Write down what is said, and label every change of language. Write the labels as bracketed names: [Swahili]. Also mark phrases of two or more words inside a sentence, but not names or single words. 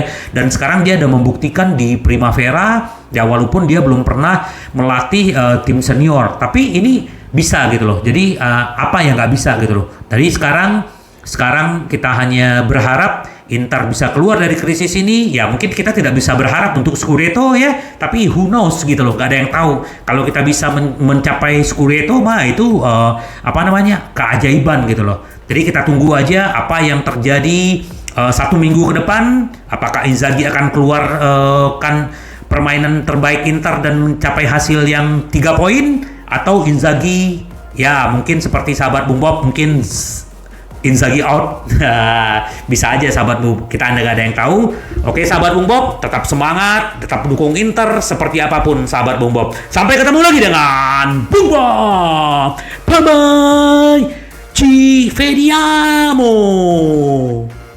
[Indonesian] Dan sekarang dia udah membuktikan di Primavera, ya walaupun dia belum pernah melatih tim senior, tapi ini bisa gitu loh. Jadi apa yang nggak bisa gitu loh. Jadi sekarang kita hanya berharap Inter bisa keluar dari krisis ini. Ya mungkin kita tidak bisa berharap untuk Scudetto ya, tapi [English] who knows [Indonesian] gitu loh, gak ada yang tahu. Kalau kita bisa mencapai Scudetto mah itu keajaiban gitu loh. Jadi kita tunggu aja apa yang terjadi 1 minggu ke depan. Apakah Inzaghi akan keluar kan permainan terbaik Inter dan mencapai hasil yang 3 poin, atau Inzaghi ya mungkin seperti sahabat Bung Bob, mungkin Inzaghi out. Bisa aja sahabat Bung, kita nggak ada yang tahu. Oke sahabat Bung Bob, tetap semangat, tetap dukung Inter seperti apapun sahabat Bung Bob. Sampai ketemu lagi dengan Bung Bob. [English] Bye bye. [Italian] Ci vediamo.